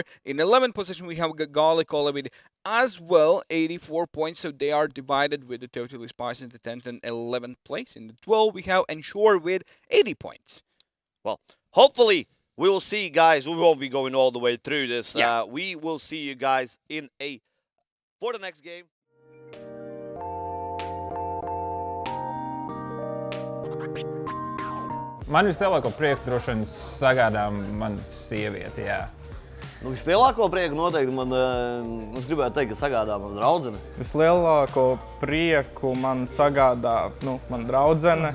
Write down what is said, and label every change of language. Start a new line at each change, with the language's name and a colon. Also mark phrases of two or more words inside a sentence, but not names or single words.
English: In the 11th position, we have Galikola with as well 84 points. So they are divided with the Totally Spies in the 10th and 11th place. In the 12th, we have Ensure with 80 points. Well, hopefully... we will see, guys. We won't be going all the way through this. Yeah. We will see you guys for the next game.
Latvian: Man vislielāko prieku droši vien sagādā manas sieviete, jā. Nu, vislielāko prieku noteikti man, es gribētu teikt, ka sagādā man draudzene. Vislielāko prieku man sagādā, man draudzene.